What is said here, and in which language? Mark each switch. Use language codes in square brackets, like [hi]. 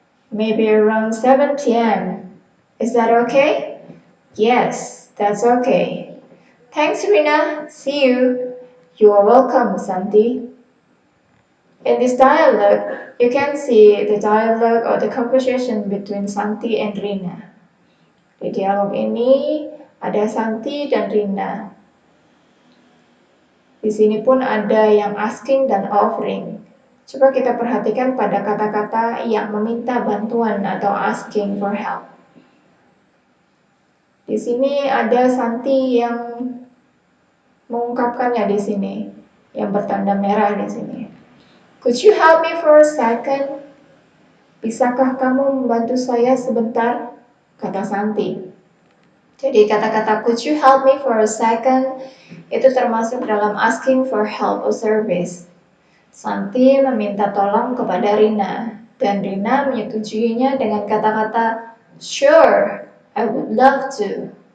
[en] Maybe around 7 p.m. Is that okay? Yes, that's okay. Thanks, Rina. See you. You are welcome, Santi. In this dialogue, you can see the dialogue or the conversation between Santi and Rina. [id] Di dialog ini ada Santi dan Rina. Di sini pun ada yang asking dan offering. Coba kita perhatikan pada kata-kata yang meminta bantuan atau asking for help. Di sini ada Santi yang mengungkapkannya di sini, yang bertanda merah di sini. [en] Could you help me for a second? [id] Bisakah kamu membantu saya sebentar? Kata Santi. Jadi kata-kata [en] could you help me for a second [id] itu termasuk dalam asking for help or service. Santi meminta tolong kepada Rina dan Rina menyetujuinya dengan kata-kata [en] sure, I would love to.